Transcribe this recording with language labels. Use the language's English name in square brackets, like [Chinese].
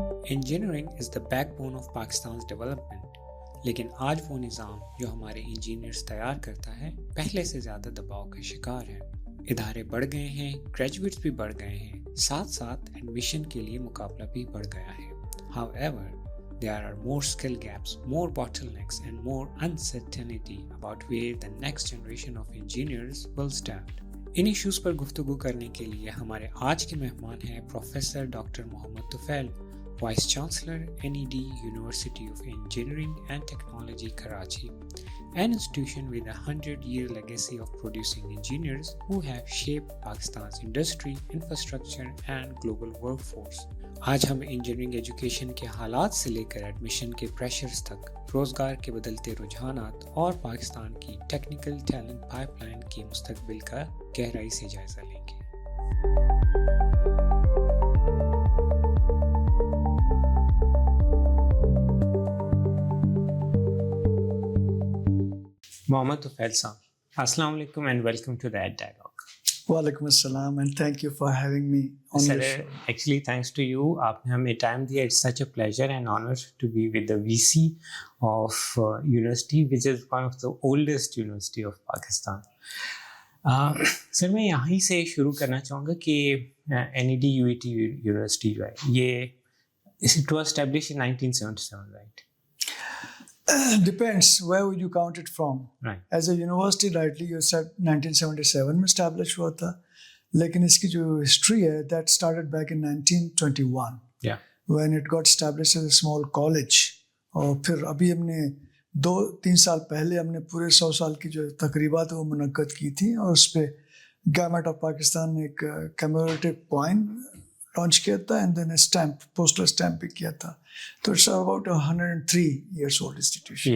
[English] engineering is the backbone of Pakistan's development, [Urdu] لیکن آج وہ نظام جو ہمارے انجینئرز تیار کرتا ہے پہلے سے زیادہ دباؤ کا شکار ہے. ادارے بڑھ گئے ہیں, گریجویٹس بھی بڑھ گئے ہیں, ساتھ ساتھ ایڈمیشن کے لیے مقابلہ بھی بڑھ گیا ہے. [English] However, there are more skill gaps, more bottlenecks and more uncertainty about where the next generation of engineers will stand. [Urdu] In issues پر گفتگو کرنے کے لیے ہمارے آج کے مہمان ہیں professor doctor Muhammad Tufail, vice chancellor [English] NED University of Engineering and Technology Karachi, an institution with a 100-year legacy of producing engineers who have shaped Pakistan's industry, infrastructure and global workforce. [Urdu] آج ہم engineering education کے حالات سے لے کر admission کے pressures تک, روزگار کے بدلتے رجحانات اور پاکستان کی ٹیکنیکل ٹیلنٹ پائپ لائن کے مستقبل کا گہرائی سے جائزہ لیں گے. [English] محمد طفیل صاحب, السلام علیکم and welcome to the dialogue. وعلیکم السلام and thank you for having me. Sir, actually thanks to you. [Urdu] آپ نے ہمیں ٹائم دیا. [English] It's such a pleasure and honor to be with the VC of university which is one of the oldest university of Pakistan. [Urdu] سر میں یہیں سے شروع کرنا چاہوں گا کہ NED UET یونیورسٹی جو ہے یہ [English] it was established in 1977, right? Depends where would you count it from. Right. As a university, rightly you said 1977 میں established [Urdu] ہوا تھا, لیکن اس کی جو ہسٹری ہے [English] that started back in 1921. Yeah. When it got established as a small college. [Urdu] اور پھر ابھی ہم نے 2-3 سال پہلے ہم نے پورے 100 سال کی جو تقریبات وہ منعقد کی تھی, اور اس پہ گورنمنٹ آف پاکستان نے ایک کمیموریٹو کوائن لانچ کیا تھا and then stamp, postal stamp بھی کیا تھا. [English] تو it's about 103 years old institution.